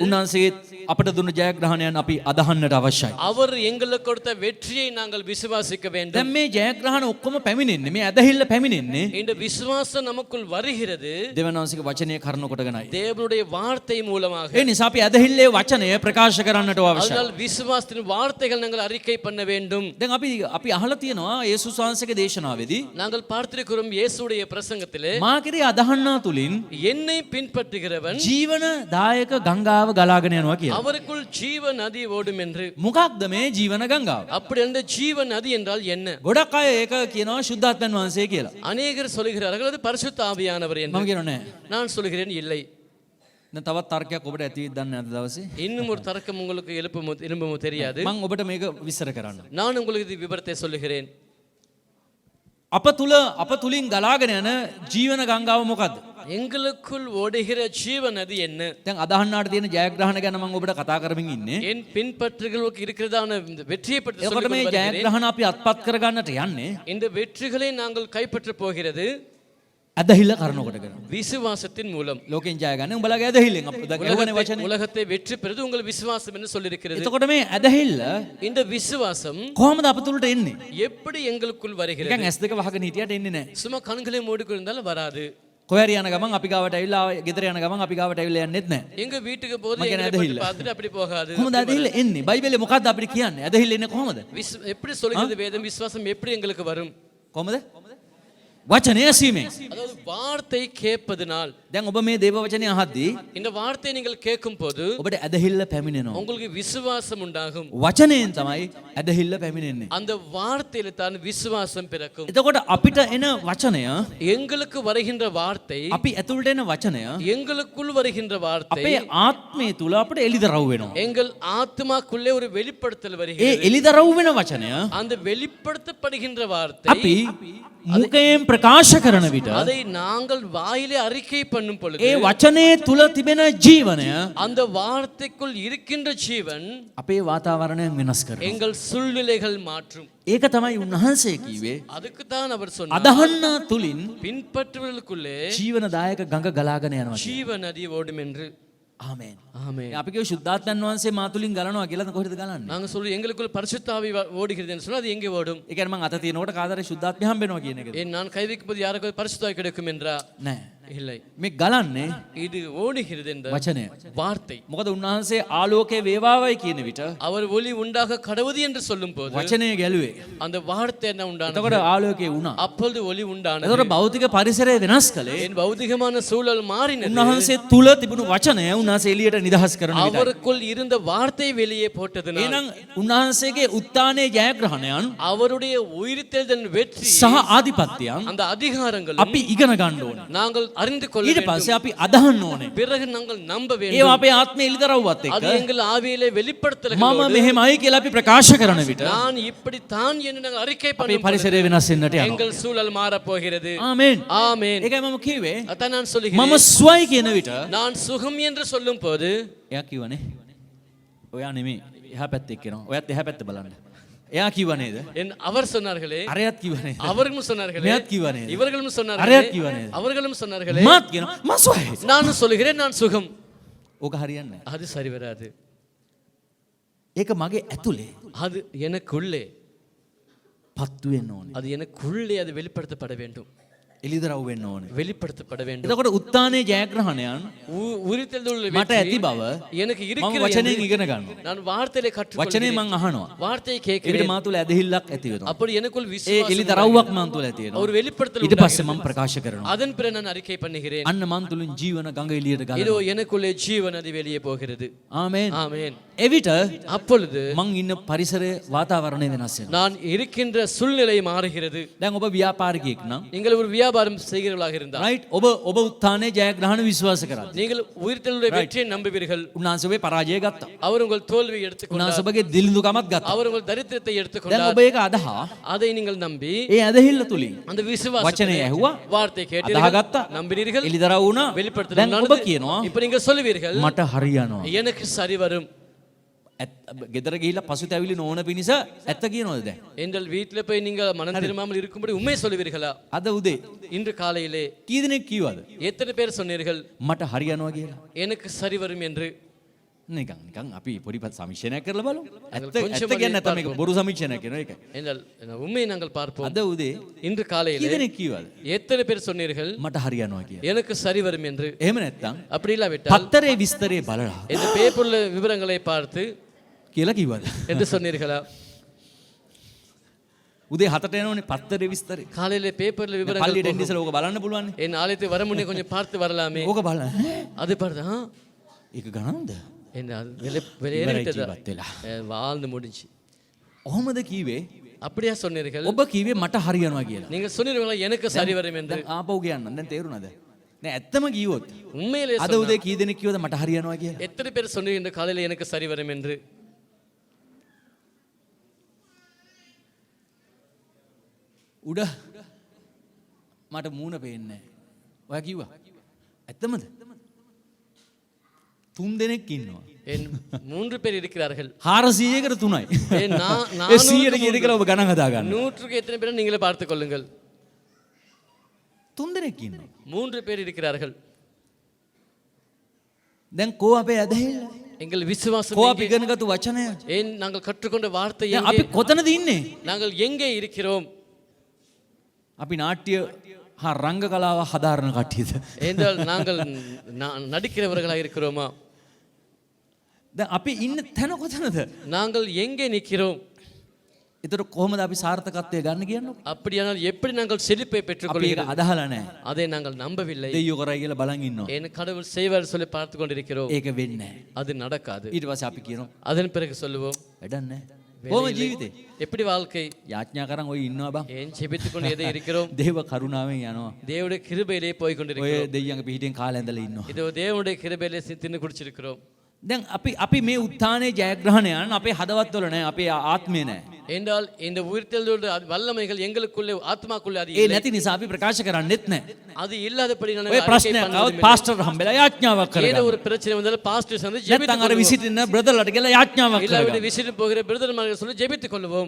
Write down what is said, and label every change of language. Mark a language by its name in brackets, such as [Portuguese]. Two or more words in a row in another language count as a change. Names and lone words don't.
[Sinhala] උන්වහන්සේ අපට දුන්න ජයග්‍රහණයන් අපි අදහන්නට අවශ්‍යයි. [Tamil] அவர் எங்களுக்கு கொடுத்த வெற்றியை நாங்கள் விசுவாசிக்க வேண்டும். [Sinhala] දැන් මේ ජයග්‍රහණ ඔක්කොම පැමිණෙන්නේ මේ ඇදහිල්ල පැමිණෙන්නේ [Tamil] இந்த விசுவாசம் நமக்குள் வருகிறது [Sinhala] දෙවනවන්සේගේ වචනය කරුණ කොටගෙනයි. [Tamil] தேவனுடைய வார்த்தை மூலமாக. [Sinhala] ඒ නිසා අපි ඇදහිල්ලේ වචනය ප්‍රකාශ කරන්නට අවශ්‍යයි. [Tamil] அதனால் விசுவாசத்தின் வார்த்தைகள் நாங்கள் அறிக்கை பண்ண வேண்டும். [Sinhala] දැන් අපි අහලා තියෙනවා යේසුස් වහන්සේගේ දේශනාවේදී [Tamil] நாங்கள் பார்த்திருக்கிறோம் இயேசுடைய பிரசங்கத்திலே [Sinhala] මා කෙරේ අදහන්නා තුලින් [Tamil] என்னை பின்பற்றுகிறவன் [Sinhala] ජීවනදායක ගංගාව ගලාගෙන යනවා කියලා. [Tamil] அவருக்குள் ஜீவ நதி ஓடும் என்று. [Sinhala] මොකක්ද මේ ජීවන ගංගාව? [Tamil] அப்படி அந்த ஜீவ நதி என்றால் என்ன? [Sinhala] ගොඩක් අය ඒක කියනවා ශුද්ධාත්මයන් වහන්සේ කියලා. [Tamil] அநேகர் சொல்கிறார்கள் அது பரிசுத்த ஆவியானவர் [Sinhala] මම [Tamil] என்று. [Sinhala] කියනවා නෑ. [Tamil] நான் சொல்கிறேன் இல்லை. [Sinhala] දැන් තවත් තර්කයක් ඔබට ඇති වෙයි දන්නේ නැද්ද දවසේ? [Tamil] இன்னும் ஒரு தர்க்கம் உங்களுக்கு எழுப்புமோ தெரியாது. [Sinhala] මම ඔබට මේක විස්තර කරන්න. [Tamil] நான் உங்களுக்கு இது விவரத்தை சொல்லுகிறேன். [Sinhala] අප තුලින් ගලාගෙන යන ජීවන ගංගාව මොකද්ද? [Tamil] எங்களுக்குள் ஓடுகிற ஜீவ நதி என்ன? [Sinhala] දැන් අදහන්නාට තියෙන ජයග්‍රහණ ගැන මම ඔබට කතා කරමින් ඉන්නේ. [Tamil] என் பின்பற்றுகளுக்கு இருக்கிறதான இந்த வெற்றியை பற்றி [Sinhala] එතකොට [Tamil] சொல்லிக் [Sinhala] මේ [Tamil] கொண்டு வருகிறேன். [Sinhala] ජයග්‍රහණ අපි අත්පත් කරගන්නට යන්නේ [Tamil] இந்த வெற்றிகளை நாங்கள் கைப்பற்ற போகிறது [Sinhala] ඇදහිල්ල කරුණ කොටගෙන. [Tamil] விசுவாசத்தின் மூலம். [Sinhala] ලෝකෙන් ජය ගන්න උඹලගේ ඇදහිල්ලෙන් අපි දැන් එවනේ වචනේ. [Tamil] உலகத்தை வெற்றி பெறுவது உங்கள் விசுவாசம் என்று சொல்லியிருக்கிறது. [Sinhala] එතකොට මේ ඇදහිල්ල [Tamil] இந்த விசுவாசம் [Sinhala] කොහොමද අප තුලට එන්නේ? [Tamil] எப்படி எங்களுக்குள் வருகிறது? [Sinhala] නිකන් S2 වහගෙන හිටියට එන්නේ නැහැ. [Tamil] சும்மா கண்களை மூடிக்கொண்டிருந்தாலும் வராது. [Sinhala] කොහරි යන ගමන් අපි ගාවට ඇවිල්ලා ගෙදර යන ගමන් අපි ගාවට ඇවිල්ලා යන්නෙත් නැහැ. [Tamil] எங்க வீட்டுக்கு போது [Sinhala] මගේ [Tamil] எங்களை [Sinhala] ඇදහිල්ල. [Tamil] பார்த்துட்டு அப்படி போகாது. [Sinhala] කොහොමද ඇදහිල්ල එන්නේ? බයිබලේ මොකද්ද අපිට කියන්නේ? ඇදහිල්ල එන්නේ කොහොමද? [Tamil] எப்படி சொல்கிறது வேதம்? விசுவாசம் எப்படி எங்களுக்கு வரும்? [Sinhala] කොහොමද? වචනය ඇසීමෙන්. [Tamil] அதாவது வார்த்தை கேட்பதனால். [Sinhala] දැන් ඔබ මේ දේව වචනය අහද්දී [Tamil] இந்த வார்த்தை நீங்கள் கேட்கும் போது [Sinhala] ඔබට ඇදහිල්ල පැමිණෙනවා. [Tamil] உங்களுக்கு விசுவாசம் உண்டாகும். [Sinhala] වචනයෙන් තමයි ඇදහිල්ල පැමිණෙන්නේ. [Tamil] அந்த வார்த்தையில தான் விசுவாசம் பிறக்கும். [Sinhala] එතකොට අපිට එන වචනය [Tamil] எங்களுக்கு வருகின்ற வார்த்தை, [Sinhala] අපි ඇතුළට එන වචනය [Tamil] எங்களுக்குள் வருகின்ற வார்த்தை [Sinhala] අපේ ආත්මය තුල අපිට එළිදරව් වෙනවා. [Tamil] எங்கள் ஆத்மாக்குள்ளே ஒரு வெளிப்படுத்தல் [Sinhala] ඒ [Tamil] வருகிறது. [Sinhala] එළිදරව් වෙන වචනය [Tamil] அந்த வெளிப்படுத்தப்படுகின்ற வார்த்தை [Sinhala] අපි මුඛයෙන් ප්‍රකාශ කරන විට [Tamil] அதை நாங்கள் வாயிலே அறிக்கை பண்ணும் பொழுது [Sinhala] ඒ වචනේ තුල තිබෙන ජීවනය [Tamil] அந்த வார்த்தைக்குள் இருக்கின்ற ஜீவன் [Sinhala] අපේ වාතාවරණයෙන් වෙනස් කරනවා. [Tamil] எங்கள் சூழ்நிலைகள் மாற்றும். [Sinhala] ඒක තමයි උන්වහන්සේ කිව්වේ [Tamil] அதுக்கு தான் அவர் சொன்னார், [Sinhala] අදහන්නා තුලින් [Tamil] பின்பற்றுவதற்குள்ளே [Sinhala] ජීවනදායක ගඟ ගලාගෙන යනවා. [Tamil] ஜீவ நதி ஓடும் என்று. [Sinhala] ආමේන්. [Tamil] ஆமென். [Sinhala] අපි කියව ශුද්ධාත්මයන් වහන්සේ මා තුලින් ගලනවා කියලා කොහෙද ගලන්නේ? [Tamil] நாங்க சொல்லி எங்களுக்குள் பரிசுத்த ஆவி ஓடுகிறது என்று சொன்னா அது எங்கே ஓடும்? [Sinhala] ඒ කියන්නේ මං අත තියනකොට කාදරේ ශුද්ධාත්මය හම්බෙනවා කියන එකද? [Tamil] ஏன் நான் கை வைக்கும்போது யாருக்கு பரிசுத்த ஆவி கிடைக்கும் என்றா? [Sinhala] නෑ. [Tamil] இல்லை. [Sinhala] මේ ගලන්නේ [Tamil] இது ஓடுகிறது என்ற [Sinhala] වචනය. [Tamil] வார்த்தை. [Sinhala] මොකද උන්වහන්සේ ආලෝකයේ වේවාවයි කියන විට [Tamil] அவர் ஒளி உண்டாக கடவுது என்று சொல்லும் போது [Sinhala] වචනය ගැලුවේ. [Tamil] அந்த வார்த்தை என்ன உண்டானது? [Sinhala] එතකොට ආලෝකයේ වුණා. [Tamil] அப்பொழுது ஒளி உண்டானது. [Sinhala] එතකොට භෞතික පරිසරය වෙනස් කළේ [Tamil] என் பௌதிகமான சூழல் மாறினது. [Sinhala] උන්වහන්සේ තුල තිබුණු වචනය උන්වහන්සේ එළියට නිදහස් කරන විටයි. [Tamil] அவருக்குள் இருந்த வார்த்தை வெளியே போட்டதுனால் [Sinhala] එහෙනම් උන්වහන්සේගේ උත්ථානයේ ජයග්‍රහණයන් [Tamil] அவருடைய உயிர்த்தெழுதலின் வெற்றி [Sinhala] සහ ආධිපත්‍යයන් [Tamil] அந்த அதிகாரங்கள் [Sinhala] අපි ඉගෙන ගන්න ඕනේ. [Tamil] நாங்கள் அறிந்து கொள்ள [Sinhala] ඊට [Tamil] வேண்டும். [Sinhala] පස්සේ අපි අදහන්න ඕනේ. [Tamil] பிறகு நாங்கள் நம்ப [Sinhala] ඒවා [Tamil] வேண்டும். [Sinhala] අපේ ආත්මය එළිදරව්වත් [Tamil] அது [Sinhala] එක්ක [Tamil] எங்கள் ஆவியிலே [Sinhala] මම [Tamil] வெளிப்படுத்தல்களோடு [Sinhala] මෙහෙමයි කියලා අපි ප්‍රකාශ කරන විට [Tamil] நான் இப்படித்தான் என்று நாங்கள் அறிக்கை [Sinhala] අපේ [Tamil] பண்ணும் பொழுது [Sinhala] පරිසරය වෙනස් වෙන්නට යනවා. [Tamil] எங்கள் சூழல் மாறப் போகிறது. [Sinhala] ආමේන්. [Tamil] ஆமென். [Sinhala] ඒකයි මම කිව්වේ [Tamil] அதான் நான் [Sinhala] මම [Tamil] சொல்லுகிறேன், [Sinhala] ස්වයි කියන විට [Tamil] நான் சுகம் என்று சொல்லும் போது [Sinhala] එයා කිව්වනේ ඔයා නෙමෙයි එහා පැත්තේ එක්කෙනා. ඔයත් එහා පැත්ත බලන්න. එයා කිව්ව නේද? [Tamil] அவர் சொன்னார்களே, [Sinhala] අරයත් කිව්ව නේද? [Tamil] அவர்களும் சொன்னார்களே, [Sinhala] මෙයත් කිව්ව නේද? [Tamil] இவர்களும் சொன்னார்களே, [Sinhala] අරයත් කිව්ව නේද? [Tamil] அவர்களும் சொன்னார்களே, [Sinhala] මාත් කියනවා මම ස්වයි. [Tamil] நானும் சொல்லுகிறேன் நான் சுகம். [Sinhala] ඕක හරියන්නේ නැහැ. [Tamil] அது சரி வராது. [Sinhala] ඒක මගේ ඇතුලේ [Tamil] அது எனக்குள்ளே, [Sinhala] පත්තු වෙන්න ඕනේ. [Tamil] அது எனக்குள்ளே அது வெளிப்படுத்தப்பட வேண்டும், [Sinhala] එළිදරව් වෙන්න ඕනේ. [Tamil] வெளிப்படுத்தப்பட வேண்டும். [Sinhala] එතකොට උත්ථානයේ ජයග්‍රහණයන් [Tamil] உரித்தெழுதலுள்ள [Sinhala] මට ඇති [Tamil] வெற்றி [Sinhala] බව [Tamil] எனக்கு [Sinhala] මම [Tamil] இருக்கிறது [Sinhala] වචනයෙන් [Tamil] என்று [Sinhala] ඉගෙන ගන්නවා. [Tamil] நான் வார்த்தையிலே [Sinhala] වචනේ [Tamil] கற்றுக்கொள்கிறேன், [Sinhala] මං අහනවා. [Tamil] வார்த்தையை [Sinhala] ඒකට [Tamil] கேட்கிறேன். [Sinhala] මා තුල ඇදහිල්ලක් ඇති වෙනවා. [Tamil] அப்படி எனக்குள் [Sinhala] ඒ [Tamil] விசுவாசம் [Sinhala] එළිදරව්වක් මන් තුල ඇති වෙනවා. [Tamil] ஒரு வெளிப்படுத்தல் [Sinhala] ඊට පස්සේ [Tamil] உண்டாகிறது. [Sinhala] මම ප්‍රකාශ කරනවා. [Tamil] அதன் பிறகு நான் அறிக்கை பண்ணுகிறேன், [Sinhala] අන්න මන් තුලින් ජීවන ගඟ එළියට [Tamil] இதோ [Sinhala] ගලනවා. [Tamil] எனக்குள்ளே ஜீவன் அது வெளியே போகிறது. [Sinhala] ආමේන්. [Tamil] ஆமென். [Sinhala] එවිට [Tamil] அப்பொழுது [Sinhala] මං ඉන්න පරිසරයේ වාතාවරණය වෙනස් වෙනවා. [Tamil] நான் இருக்கின்ற சூழ்நிலை மாறுகிறது. [Sinhala] දැන් ඔබ ව්‍යාපාරිකයෙක් නම් [Tamil] நீங்கள் ஒரு வியாபாரம் செய்கிறவர்களாக இருந்தால் [Sinhala] right ඔබ උත්ථානයේ ජයග්‍රහණ විශ්වාස කරා. [Tamil] நீங்கள் உயிர்த்தெழுதலுடைய வெற்றியை நம்புவீர்கள். [Sinhala] උන්වහන්සේ ඔබේ පරාජය ගත්තා. [Tamil] அவர் உங்கள் தோல்வியை எடுத்துக்கொண்டார். [Sinhala] උන්වහන්සේ ඔබගේ දිලිඳුකමත් ගත්තා. [Tamil] அவர் உங்கள் தரித்திரத்தை [Sinhala] දැන් [Tamil] எடுத்துக்கொண்டார். [Sinhala] ඔබ ඒක අදහා [Tamil] அதை நீங்கள் நம்பி [Sinhala] ඒ ඇදහිල්ල තුලින් [Tamil] அந்த விசுவாசத்தை [Sinhala] වචනය ඇහුවා [Tamil] வார்த்தை [Sinhala] අදහා [Tamil] கேட்டீர்கள், [Sinhala] ගත්තා [Tamil] நம்பினீர்கள், [Sinhala] එලිදරව් වුණා. [Tamil] வெளிப்படுத்தல் [Sinhala] දැන් ඔබ [Tamil] நடந்தது. [Sinhala] කියනවා [Tamil] இப்ப நீங்கள் சொல்லுவீர்கள் [Sinhala] මට හරියනවා. [Tamil] எனக்கு சரி வரும். [Sinhala] ගෙදර ගිහිල්ලා පසුතැවිලි නොවන පිණිස ඇත්ත කියනවද දැන්? [Tamil] எங்கள் வீட்டில் போய் நீங்கள் மனம் திரும்பாமல் இருக்கும்படி உண்மை சொல்லுவீர்களா? [Sinhala] අද උදේ [Tamil] இன்று காலையிலே [Sinhala] කී දෙනෙක් කිව්වද [Tamil] எத்தனை பேர் சொன்னீர்கள் [Sinhala] මට හරියනවා කියලා? [Tamil] எனக்கு சரி வரும் என்று? [Sinhala] නිකන් අපි පොඩි සමීක්ෂණයක් කරලා බලමු. ඇත්ත [Tamil] கொஞ்சம் [Sinhala] ඇත්ත කියන්නේ නැත්නම් මේක බොරු සමීක්ෂණයක් කරනවා ඒක. [Tamil] என்றால் உண்மையை நாங்கள் பார்ப்போம். [Sinhala] අද උදේ [Tamil] இன்று [Sinhala] කී [Tamil] காலையிலே [Sinhala] දෙනෙක් කිව්වද [Tamil] எத்தனை பேர் சொன்னீர்கள் [Sinhala] මට හරියනවා කියලා? [Tamil] எனக்கு சரி வரும் என்று? [Sinhala] එහෙම නැත්නම් [Tamil] அப்படி இல்லாவிட்டால் [Sinhala] පත්තරේ විස්තරේ බලලා [Tamil] இந்த பேப்பர்ல விவரங்களை பார்த்து [Sinhala] කියලා කිව්වද? [Tamil] என்று சொன்னீர்களா? [Sinhala] උදේ 7ට එනෝනේ පත්තරේ විස්තරේ. [Tamil] காலையில பேப்பர்ல விவரங்கள் [Sinhala] පල්ලියට එන්න [Tamil] போகும். [Sinhala] ඉස්සෙල්ලා ඕක බලන්න පුළුවන්. [Tamil] என் ஆலயத்தை வர முன்னே கொஞ்சம் பார்த்து வரலாமே. [Sinhala] ඕක බලන්න. [Tamil] அது பார்த்து [Sinhala] ඒක ගණන්ද? [Tamil] என்ன அது வெளியேறிட்டதா? [Sinhala] ජීවත් වෙලා. [Tamil] வாழ்ந்து முடிஞ்சு. [Sinhala] ඔහොමද කීවේ? [Tamil] அப்படியா சொன்னீர்கள்? [Sinhala] ඔබ කීවේ මට හරියනවා කියලා. [Tamil] நீங்கள் சொன்னீர்களா எனக்கு சரி வரும் என்று? [Sinhala] දැන් ආපහු කියන්න. දැන් තේරුණාද? නෑ ඇත්තම කිව්වොත් [Tamil] உண்மையிலே [Sinhala] අද උදේ කී දෙනෙක් කිව්වද මට හරියනවා කියලා? [Tamil] எத்தனை பேர் சொன்னீங்க இந்த காலையில எனக்கு சரி வரும் என்று? [Sinhala] උඩ මට මූණ පේන්නේ නැහැ. ඔයා කිව්වා. ඇත්තමද? 3 දෙනෙක් ඉන්නවා. [Tamil] என் 3 பேர் இருக்கிறார்கள். [Sinhala] 400කට 3යි. [Tamil] ஏன் நான் [Sinhala] ඒ 100ට කීයද කියලා ඔබ ගණන් හදා ගන්න. [Tamil] 100க்கு எத்தனை பேர் நீங்களே பார்த்துக் கொள்ளுங்கள். [Sinhala] 3 දෙනෙක් ඉන්නවා. [Tamil] 3 பேர் இருக்கிறார்கள். [Sinhala] දැන් කෝ අපේ ඇදහිල්ල? [Tamil] எங்கள் விசுவாசம் [Sinhala] කෝ අපි ඉගෙනගත්තු වචනය? [Tamil] ஏன் நாங்கள் கற்றுக்கொண்ட வார்த்தை [Sinhala] දැන් [Tamil] எங்கே? [Sinhala] අපි කොතනද ඉන්නේ? [Tamil] நாங்கள் எங்கே இருக்கிறோம்? [Sinhala] අපි නාට්‍ය හා රංග කලාව හදාරන කට්ටියද? [Tamil] என்றால் நாங்கள் நடிக்கிறவர்களாக இருக்கிறோமா? [Sinhala] දැන් අපි ඉන්න තැන කොතනද? [Tamil] நாங்கள் எங்கே நிற்கிறோம்? [Sinhala] ඒතර කොහොමද අපි සාර්ථකත්වය ගන්න කියන්නකො? [Tamil] அப்படியானால் எப்படி நாங்கள் செழிப்பை [Sinhala] අපි [Tamil] பெற்றுக்கொள்கிறோம்? [Sinhala] ඒක අදහලා නැහැ. [Tamil] அதை நாங்கள் நம்பவில்லை. [Sinhala] දෙයියෝ කරයි කියලා බලන් ඉන්නවා. [Tamil] என் கடவுள் செய்வார் சொல்லி பார்த்து கொண்டிருக்கிறோம். [Sinhala] ඒක වෙන්නේ නැහැ. [Tamil] அது நடக்காது. [Sinhala] ඊට පස්සේ අපි කියනවා [Tamil] அதன் பிறகு சொல்லுவோம் [Sinhala] වැඩක් නැහැ. කොහොම ජීවිතේ? [Tamil] எப்படி வாழ்க்கை? [Sinhala] යාඥා කරන් ඔය ඉන්නවා බං. [Tamil] ஏன் ஜெபித்துக் கொண்டு எதை இருக்கிறோம்? [Sinhala] දේව කරුණාවෙන් යනවා. [Tamil] தேவனுடைய கிருபையிலே போய் [Sinhala] ඔය [Tamil] கொண்டிருக்கிறோம். [Sinhala] දෙයියන්ගේ පිහිටෙන් කාලේ ඇඳලා ඉන්නවා. [Tamil] இதோ தேவனுடைய கிருபையிலே தின்னு குடிச்சிருக்கிறோம். [Sinhala] දැන් අපි මේ උත්ථානයේ ජයග්‍රහණයන් අපේ හදවත්වල නැහැ. අපේ ආත්මේ නැහැ. [Tamil] என்றால் இந்த உயிர்த்தெழுதலுடைய வல்லமைகள் எங்களுக்குள்ளே ஆத்மாக்குள்ளே அது [Sinhala] ඒ [Tamil] இல்லை. [Sinhala] නැති නිසා අපි ප්‍රකාශ කරන්නෙත් නැහැ. [Tamil] அது இல்லாதபடி [Sinhala] ඔය [Tamil] நாங்கள் [Sinhala] ප්‍රශ්නයක් આવොත් පාස්ටර් හම්බෙලා යාඥාවක් [Tamil] ஏதோ [Sinhala] කරගන්න. [Tamil] ஒரு பிரச்சனை வந்தாலும் பாஸ்டர் வந்து [Sinhala] නැත්නම් අර [Tamil] ஜெபித்துக் [Sinhala] විසිටින බ්‍රදර්ලට කියලා යාඥාවක් [Tamil] இல்லாவிட [Sinhala] කරගන්න. [Tamil] விசிட்டு போகிற பிரதர்மார்கள் சொல்லி ஜெபித்துக் கொள்வோம்.